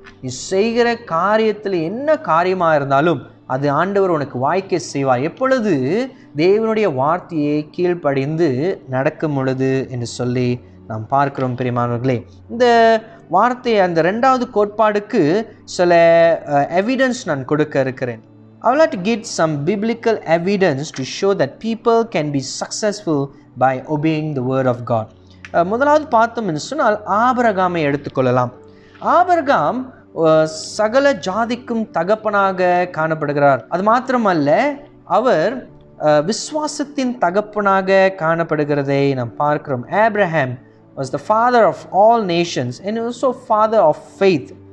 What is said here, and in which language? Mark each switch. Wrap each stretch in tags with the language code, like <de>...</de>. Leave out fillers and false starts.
<ta>நீ செய்கிற காரியத்தில் என்ன காரியமாக இருந்தாலும் அது ஆண்டவர் உனக்கு வாய்க்க செய்வார், எப்பொழுது தேவனுடைய வார்த்தையை கீழ்ப்படிந்து நடக்கும் பொழுது என்று சொல்லி நாம் பார்க்கிறோம். பிரியமானவர்களே, இந்த வார்த்தை அந்த 2வது கோட்பாடுக்கு சில எவிடன்ஸ் நான் கொடுக்க இருக்கிறேன்.</ta> <en>I would like to give some biblical evidence to show that people can be successful by obeying the word of God.</en> <ta>முதலாவது பார்த்தோம் என்று சொன்னால் ஆபிரகாமை எடுத்துக்கொள்ளலாம். ஆபிரகாம் சகல ஜாதிக்கும் தகப்பனாக காணப்படுகிறார். அது மாத்திரமல்ல, அவர் விசுவாசத்தின் தகப்பனாக காணப்படுகிறதை நாம் பார்க்கிறோம்.</ta> <en>Abraham was the father of all nations and also father of faith.</en>